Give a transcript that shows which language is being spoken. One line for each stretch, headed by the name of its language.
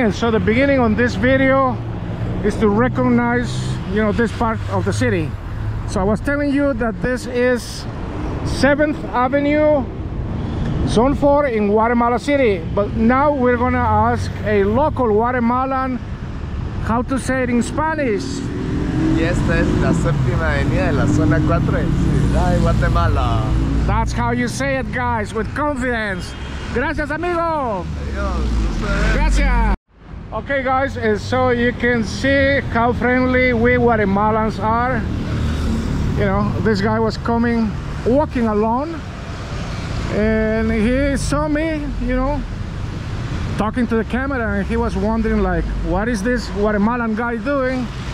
English: And so the beginning on this video is to recognize, this part of the city. So I was telling you that this is 7th Avenue, Zone 4 in Guatemala City. But now we're gonna ask a local Guatemalan how to say it in Spanish.
Spanish: Y esta es la séptima avenida de la zona 4 en Ciudad de Guatemala.
English: That's how you say it, guys, with confidence.
Spanish: Gracias, amigo. Adiós. Gracias.
English: Okay, guys, and so you can see how friendly we Guatemalans are. This guy was walking alone, and he saw me, talking to the camera, and he was wondering, like, what is this Guatemalan guy doing?